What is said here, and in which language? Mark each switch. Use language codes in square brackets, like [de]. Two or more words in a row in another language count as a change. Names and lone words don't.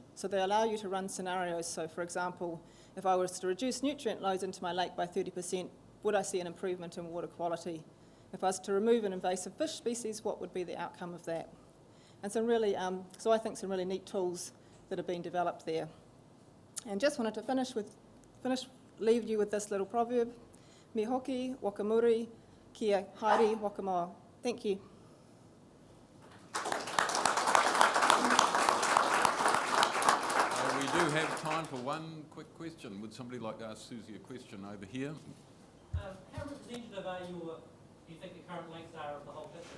[en] So they allow you to run scenarios. So for example, if I was to reduce nutrient loads into my lake by 30%, would I see an improvement in water quality? If I was to remove an invasive fish species, what would be the outcome of that? And some really, so I think some really neat tools that have been developed there. And just wanted to leave you with this little proverb: [mi] me hoki, whakamuri, kia haere, wakamoa. [en] Thank you. We do have time for one quick question. Would somebody like to ask Susie a question over here? How representative do you think the current lakes are of the whole picture?